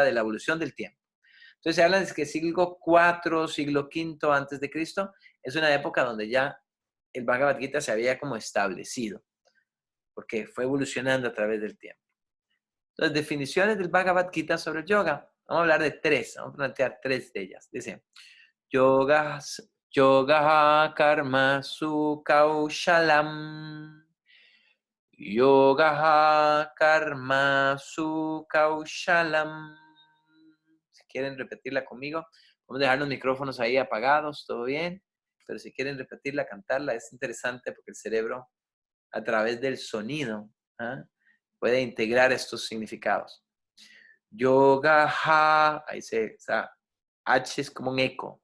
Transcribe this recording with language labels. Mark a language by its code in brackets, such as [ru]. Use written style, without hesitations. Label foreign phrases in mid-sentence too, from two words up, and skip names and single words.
[es] De la evolución del tiempo. Entonces se habla de que siglo IV, siglo V antes de Cristo, es una época donde ya el Bhagavad Gita se había como establecido, porque fue evolucionando a través del tiempo. Entonces, definiciones del Bhagavad Gita sobre el yoga. Vamos a hablar de tres, vamos a plantear tres de ellas. Dice, [sa] yoga, yoga karma su kaushalam. Yoga karma su kaushalam. [es] Si quieren repetirla conmigo, vamos a dejar los micrófonos ahí apagados, todo bien. Pero si quieren repetirla, cantarla, es interesante porque el cerebro, a través del sonido, ¿ah? Puede integrar estos significados. Yoga ha, ahí o sea, H es como un eco.